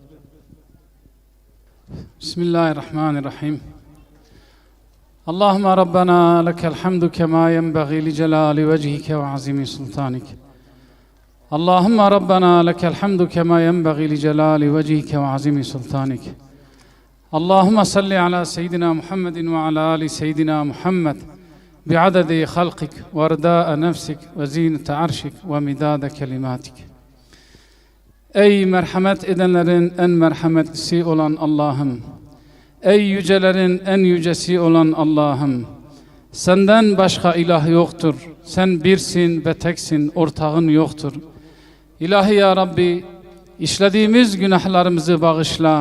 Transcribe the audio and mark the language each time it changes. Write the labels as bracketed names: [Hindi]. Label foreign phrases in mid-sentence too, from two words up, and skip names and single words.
[Arabic] Bismillahirrahmanirrahim. اللهم ربنا لك الحمد كما ينبغي لجلال وجهك وعظيم سلطانك. اللهم ربنا لك الحمد كما ينبغي لجلال وجهك وعظيم سلطانك. اللهم صل على سيدنا محمد وعلى آل سيدنا محمد بعدد خلقك ورداء نفسك وزينة عرشك ومداد كلماتك. [Turkish] Ey merhamet edenlerin en merhametlisi olan Allah'ım, ey yücelerin en yücesi olan Allah'ım, senden başka ilah yoktur, sen birsin ve teksin, ortağın yoktur. İlahi ya Rabbi, işlediğimiz günahlarımızı bağışla.